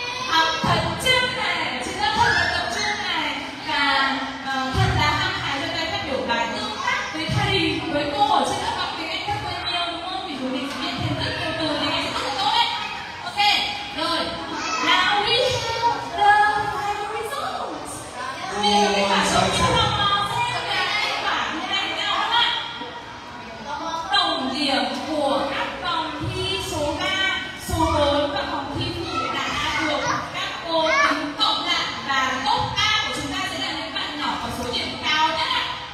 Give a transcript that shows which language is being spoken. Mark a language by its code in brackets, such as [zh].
[vi] Học thật chăm này, chính là thật là tập trung này, và thật là hăng hái cho tay phát biểu bài tương tác với thầy, với cô ở trên lớp học tiếng Anh rất là nhiều đúng không? Vì chúng mình sẽ biết thêm rất nhiều từ tiếng Anh rất là tốt đấy. Ok, rồi. [en] Now we have the final results. [vi] Bây giờ kết quả đầu tiên là xem là kết quả như này thế nào các bạn? Tổng điểm của các vòng thi số 3, số 4 và vòng thi phụ đã được các cô tính cộng lại, và top A của chúng ta sẽ là những bạn nhỏ có số điểm cao nhất ạ.